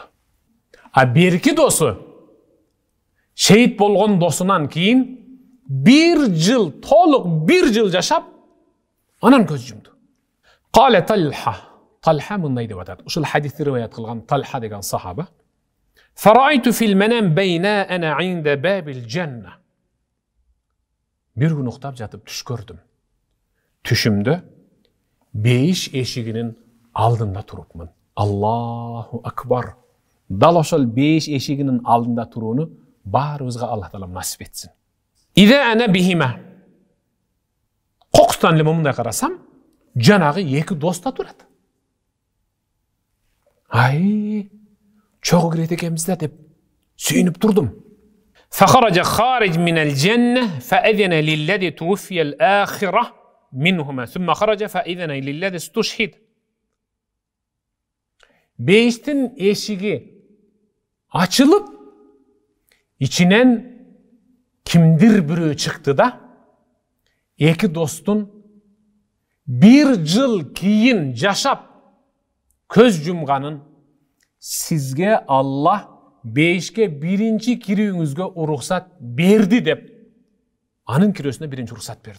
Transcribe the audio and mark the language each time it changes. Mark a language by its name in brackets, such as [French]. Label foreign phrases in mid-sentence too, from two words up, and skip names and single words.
[Kyrgyz] А берки досу шейит болгон досунан кийин бир жыл, толук бир жыл жашап, анан көз жумду. Кале Талха мындай деп атат. Ушул хадисти риваят кылган Талха деген сахаба. [Arabic] فرأيت في المنام بينا أنا عند باب الجنة. [Kyrgyz] Бир күн уктап жатып түш көрдүм. Түшүмдө бейиш эшигинин алдында турупмун. [Arabic] الله أكبر. [Kyrgyz] Дал ошол бейиш эшигинин алдында турууну баарыбызга Аллах таала насип этсин. [Arabic] إذا أنا بهما. [Kyrgyz] Кокустан эле мындай карасам, жанагы эки доста турат. Ай, чогуу кирет экенбиз да деп сүйүнүп турдум. [Arabic] فخرج خارج من الجنة فأذن للذي توفي الآخر منهما ثم خرج فأذن للذي استشهد. [Kyrgyz] Бейиштин эшиги ачылып, ичинен кимдир бирөө чыкты да, эки достун бир жыл кийин жашап көз жумганын, сизге Аллах бейишке биринчи кирүүңүзгө уруксат берди деп, анын кирүүсүнө биринчи уруксат берди.